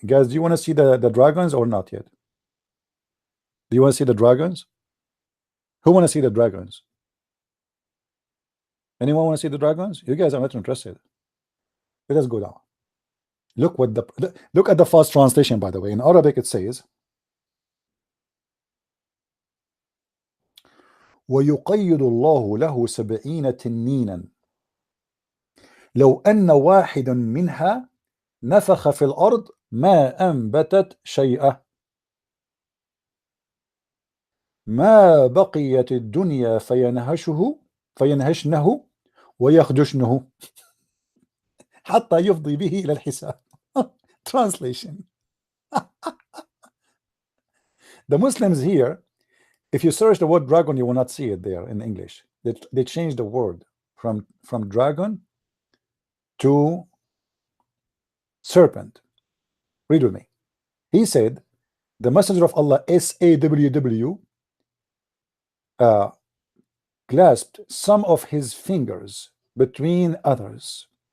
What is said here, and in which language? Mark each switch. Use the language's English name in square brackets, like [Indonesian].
[English] Guys, do you want to see the dragons or not yet? Do you want to see the dragons? Who want to see the dragons? Anyone want to see the dragons? You guys are not interested. Let us go down. Look what look at the fast translation, by the way. In Arabic it says [Arabic] ويقيد الله له 70 تنينا لو أن واحد منها نفخ في الأرض ما أنبتت شيئا ما بقيت الدنيا فينهشنه ويخدشنه حتى يفضي به إلى الحساب. [English] Translation. The Muslims here, if you search the word dragon, you will not see it there in English. They changed the word from dragon to serpent. Read with me. He said, the messenger of Allah, SAWW, clasped some of his fingers between others.